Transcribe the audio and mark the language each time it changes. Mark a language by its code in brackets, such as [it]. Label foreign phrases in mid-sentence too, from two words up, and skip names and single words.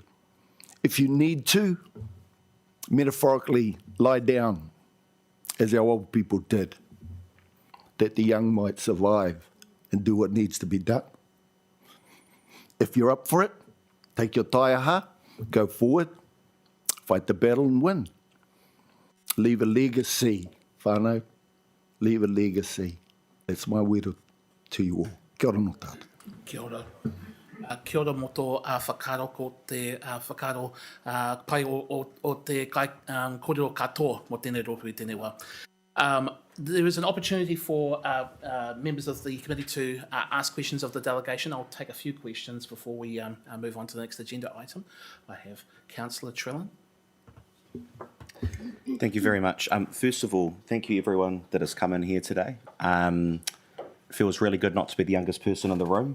[en] If you need to, metaphorically lie down, as our old people did, that the young might survive and do what needs to be done. If you're up for it, take your taiaha, go forward, fight the battle and win. Leave a legacy, whānau, leave a legacy. That's my word to you all. [mi] Kia ora no tātou. Kia ora. Kia ora mo tō whakaro ko te whakaro pai o te kōrero katoa mo tēnei rōpū i tēnei wā. [en] There is an opportunity for members of the committee to ask questions of the delegation. I'll take a few questions before we move on to the next agenda item. I have Councillor Trellin. Thank you very much. First of all, thank you everyone that has come in here today. It feels really good not to be the youngest person in the room.